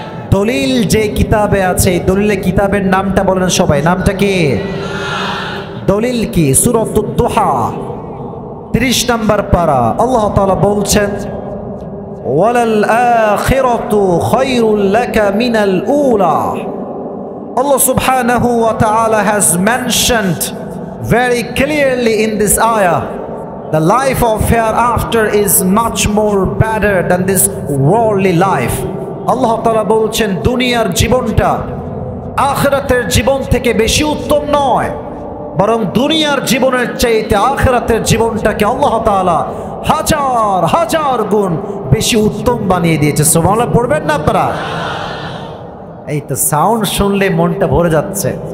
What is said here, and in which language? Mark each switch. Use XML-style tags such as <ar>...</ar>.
<bn>দলিল যে কিতাবে আছে, এই দলিলে কিতাবের নামটা বলেন সবাই। নামটা কি? দলিল কি? সূরাতুদ দুহা 30 নম্বর পারা। আল্লাহ তাআলা বলছেন,</bn> <ar>ওয়ালাল আখিরাতু খায়রুল লাকা মিনাল উলা।</ar> <en>Allah subhanahu wa ta'ala has mentioned very clearly in this ayah, the life of hereafter is much more better than this worldly life.</en> <bn>Allah ta'ala বলছেন, দুনিয়ার জীবনটা আখিরাতের জীবন থেকে বেশি উত্তম নয়, বরং দুনিয়ার জীবনের চাইতে আখিরাতের জীবনটাকে আল্লাহ তাআলা হাজার হাজার গুণ বেশি উত্তম বানিয়ে দিয়েছে। সুবহানাল্লাহ পড়বেন না আপনারা? এই তো সাউন্ড শুনলে মনটা ভরে যাচ্ছে।</bn>